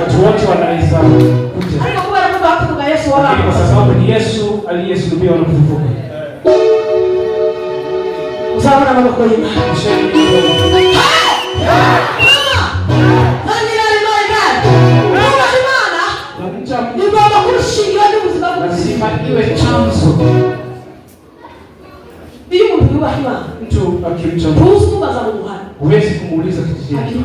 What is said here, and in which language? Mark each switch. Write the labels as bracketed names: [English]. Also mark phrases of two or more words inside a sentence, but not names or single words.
[Swahili] Watu wote wanaweza kuja. [Rundi] Ariko kubera ko bakuvuga Yesu wala. [Swahili] Kwa sababu ni Yesu aliyesulubiwa na kufufuka. [Rundi] Usabona maboko y'Imana. [Swahili] Lazima iwe chanzo. Mtu akimcha Mungu huwezi kumuuliza kitu kingine.